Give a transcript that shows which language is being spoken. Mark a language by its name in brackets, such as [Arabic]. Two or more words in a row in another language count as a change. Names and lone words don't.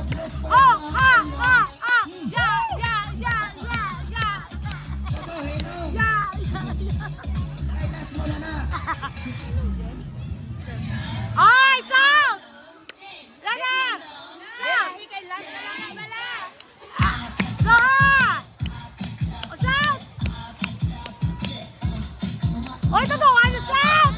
[English] Oh, ah, ah, ah. Yeah, yeah, yeah, yeah, yeah. Yeah, Ay, shout! Ready? Shout! Go! Oh, shout! Oy, [Filipino] totoo, ano [English] shout?